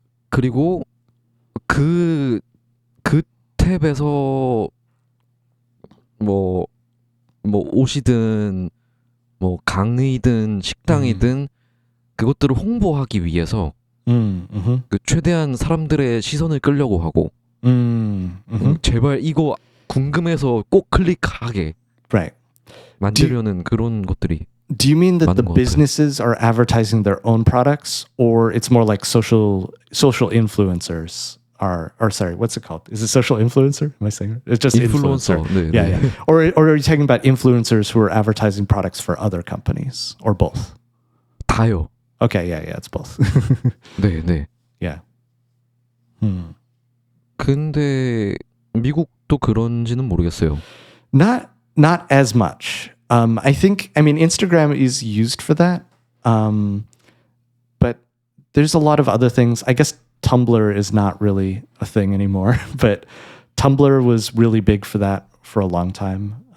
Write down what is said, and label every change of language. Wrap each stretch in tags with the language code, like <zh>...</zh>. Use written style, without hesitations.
<ko>그리고 그 탭에서 뭐 옷이든 뭐 강의든 식당이든 그것들을 홍보하기 위해서 Mm-hmm. 그 최대한 사람들의 시선을 끌려고 하고 Mm-hmm. 제발 이거 궁금해서 꼭 클릭하게</ko> <en>Right.</en> <ko>만들려는 그런 것들이</ko> <en>Do you mean that the</en> <ko>많은 것 같아요.</ko> <en>businesses are advertising their own products, or it's more like social influencers are? Or sorry, what's it called? Is it social influencer? Am I saying it? It's just</en> <ko>인플루언서.</ko> <en>influencer.</en> <ko>네,</ko> <en>Yeah,</en> <ko>네.</ko> <en>yeah. Or are you talking about influencers who are advertising products for other companies, or both?</en> <ko>다요.</ko> <en>Okay, yeah, it's both.</en> <ko>네.</ko> <en>Yeah.</en> <ko>근데 미국도 그런지는 모르겠어요.</ko> <en>Not as much. I mean, Instagram is used for that. But there's a lot of other things. I guess Tumblr is not really a thing anymore, but Tumblr was really big for that for a long time.</en>